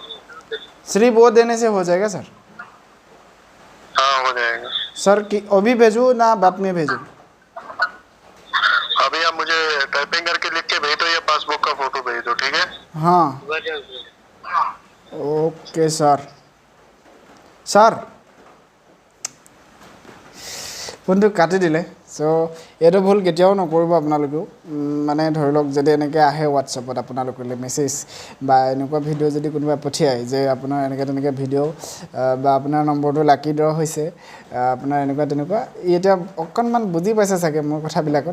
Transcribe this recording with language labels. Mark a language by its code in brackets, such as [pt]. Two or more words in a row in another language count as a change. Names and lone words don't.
[hi] सिर्फ वो देने से हो जाएगा सर? हाँ, हो जाएगा सर कि अभी भेजूँ ना बाद में भेजूँ? अभी आप मुझे टाइपिंग करके लिख के भेज दो, या पासबुक का फोटो भेज दो, ठीक है? हाँ ओके सर। [as] ফোনটো কাটি দিলে। চ' এইটো ভুল কেতিয়াও নকৰিব আপোনালোকেও। মানে ধৰি লওক যদি এনেকৈ আহে হোৱাটছএপত আপোনালোকলৈ মেছেজ বা এনেকুৱা ভিডিঅ' যদি কোনোবাই পঠিয়ায় যে আপোনাৰ এনেকৈ তেনেকৈ ভিডিঅ' বা আপোনাৰ নম্বৰটো [en] lucky draw [as] হৈছে, আপোনাৰ এনেকুৱা তেনেকুৱা, এতিয়া অকণমান বুজি পাইছে চাগে মোৰ কথাবিলাকত।